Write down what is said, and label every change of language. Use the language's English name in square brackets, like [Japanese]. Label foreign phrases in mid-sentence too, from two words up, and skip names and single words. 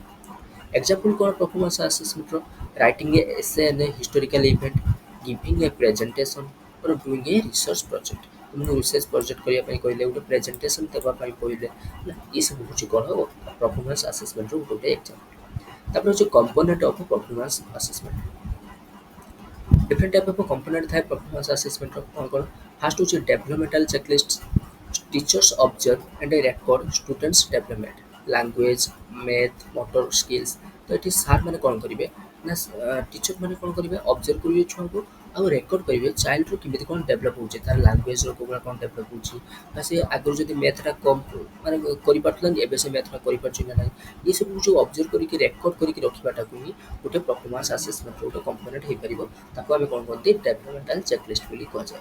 [Odia] ଏକ୍ଜାମ୍ପଲ୍ କ'ଣ [English] performance assessmentର writing a essay on a historical event giving a presentation or doing a research project [Odia] ତୁମକୁ [English] research project [Odia] କରିବା ପାଇଁ କହିଲେ ଗୋଟେ ପ୍ରେଜେଣ୍ଟେସନ୍ ଦେବା ପାଇଁ କହିଲେ ହେଲା ଏସବୁ ହେଉଛି କ'ଣ [English] performance assessmentର [Odia] ଗୋଟେ ଏକ୍ଜାମ୍ପଲ୍। ତାପରେ ହେଉଛି [English] component of performance assessment. Different type of component ଥାଏ performance assessment [Odia] ର କ'ଣ ଫାଷ୍ଟ ହେଉଛି [English] developmental checklist teachers observe and record students development language math motor skills [Odia] ତ ଏଠି ସାର୍ ମାନେ କ'ଣ କରିବେ ନା ଟିଚର ମାନେ କ'ଣ କରିବେ ଅବଜର୍ଭ କରିବେ ଛୁଆଙ୍କୁ ଆଉ ରେକର୍ଡ କରିବେ ଚାଇଲ୍ଡର କେମିତି କ'ଣ ଡେଭଲପ୍ ହେଉଛି ତାର ଲାଙ୍ଗୁଏଜର କୋଉଭଳିଆ କ'ଣ ଡେଭଲପ୍ ହେଉଛି ବା ସେ ଆଗରୁ ଯଦି ମ୍ୟାଥଟା କମ୍ ମାନେ କରିପାରୁଥିଲା ଏବେ ସେ ମ୍ୟାଥଟା କରିପାରୁଛି ନା ନାହିଁ ଏସବୁ ଯେଉଁ ଅବଜର୍ଭ କରିକି ରେକର୍ଡ କରିକି ରଖିବାଟାକୁ ହିଁ ଗୋଟେ [English] performance assessmentର [Odia] ଗୋଟେ କମ୍ପୋନେଣ୍ଟ ହେଇପାରିବ ତାକୁ ଆମେ କ'ଣ କହନ୍ତି [English] developmental checklist [Odia] ବୋଲି କୁହାଯାଏ।